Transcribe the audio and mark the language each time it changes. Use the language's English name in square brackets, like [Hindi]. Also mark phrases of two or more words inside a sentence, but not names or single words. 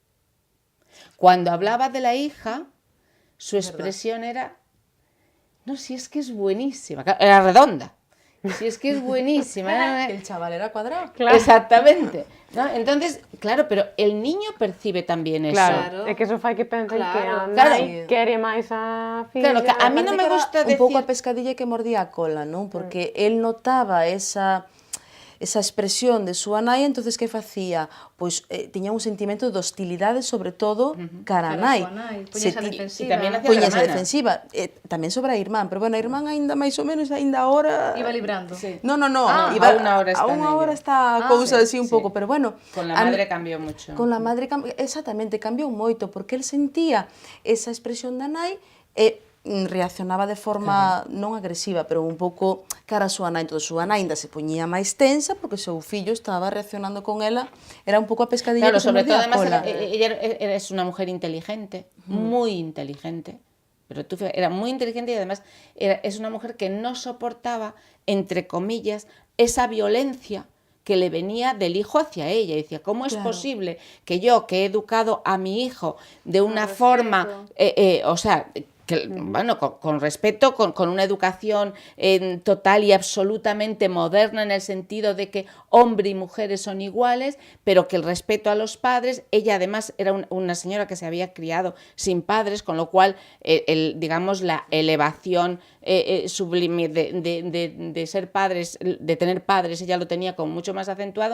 [Spanish] Cuando hablaba de la hija, su expresión era, no, si es que es buenísima, era redonda. Si es que es buenísima. El chaval era cuadrado. Claro. Exactamente. ¿No? Entonces, claro, pero el niño percibe también eso. Claro, [Galician] é que eso fai que pensen que a Claro. nai quere máis a filla. [Spanish] Claro, que a mí no me gusta [Galician] un pouco a [Spanish] decir... [Galician] pescadilla que mordía a cola, non? Porque él notaba esa expresión de súa nai, entonces que facía? Pois tiña un sentimento de hostilidade, sobre todo, cara a nai. Poñese a [Spanish] Y [Galician] defensiva. [Spanish] también hacía [Galician] Poñese [Spanish] la [Galician] a [Spanish] hermana. [Galician] defensiva. Tamén sobre a irmán, pero bueno, a irmán aínda máis ou menos, aínda ahora... [Spanish] Iba librando. Sí. No, a una hora está [Galician] a unha [Spanish] en [Galician] hora [Spanish] ello. [Galician] está a cousa así un [Spanish] sí. [Galician] pouco, pero bueno... [Spanish] Con la [Galician] a [Spanish] madre mí- cambió mucho. Con la madre, exactamente, [Galician] cambiou moito, porque el sentía esa expresión da nai e reaccionaba de forma non agresiva, pero un pouco cara a súa nai. Entón, a súa nai ainda se poñía máis tensa porque o seu fillo estaba reaccionando con ela, era un pouco a pescadilla [Spanish] Claro, [Galician] que se [Spanish] sobre todo [Galician] mordía a [Spanish] además [Galician] cola. [Spanish] ella es una mujer inteligente, muy inteligente, pero tú fíjate, era muy inteligente y además es una mujer que no soportaba, entre comillas, esa violencia que le venía del hijo hacia ella. Y decía, ¿cómo es posible que yo, que he educado a mi hijo de una forma, o sea, que, bueno, con respeto, con una educación total y absolutamente moderna en el sentido de que hombre y mujeres son iguales, pero que el respeto a los padres, ella además era una señora que se había criado sin padres, con lo cual, digamos, la elevación sublime de ser padres, de tener padres, ella lo tenía como mucho más acentuado.